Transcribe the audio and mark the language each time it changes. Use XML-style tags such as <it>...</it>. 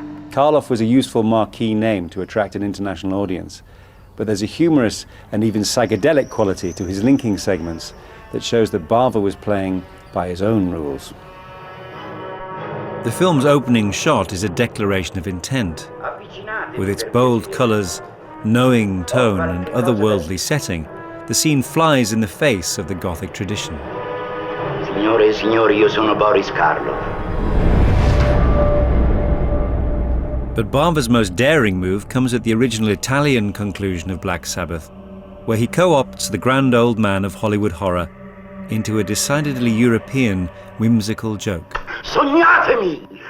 <en>Karloff was a useful marquee name to attract an international audience, but there's a humorous and even psychedelic quality to his linking segments that shows that Bava was playing by his own rules. The film's opening shot is a declaration of intent. With its bold colours, knowing tone and otherworldly setting, the scene flies in the face of the Gothic tradition.</en> <it>Signore e signori, io sono Boris Karloff.</it> <en>But Bava's most daring move comes at the original Italian conclusion of Black Sabbath, where he co-opts the grand old man of Hollywood horror into a decidedly European, whimsical joke.</en> <it>Sognatemi!</it>